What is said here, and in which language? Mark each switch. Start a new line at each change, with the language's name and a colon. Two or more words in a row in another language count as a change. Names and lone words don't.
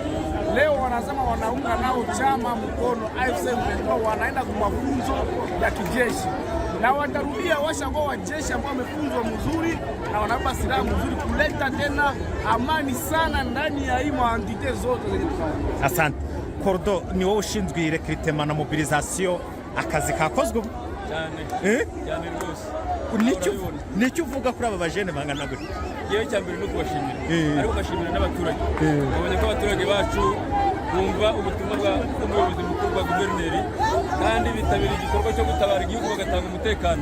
Swahili: Leo wanasema wanaunga nao chama mkono AFC M23, wanaenda kwa mafunzo ya kijeshi na watarudia washakuwa wajeshi ambao wamefunzwa mzuri na wanabeba silaha mzuri kuleta tena amani sana ndani ya hii maantite zote zenye tunaona.
Kinyarwanda: Asante. Kordo, ni wowe ushinzwe recruitment na mobilisation, akazi kakozwe cyane rwose. Nicyo uvuga kuri aba bajene bangana gute? Yewe cyambere no kubashimira, ariko bashimira n'abaturage. Babonye ko abaturage bacu bumva ubutumwa bw'umuyobozi mukuru wa guverineri kandi bitabira igikorwa cyo gutabara igihugu bagatanga umutekano.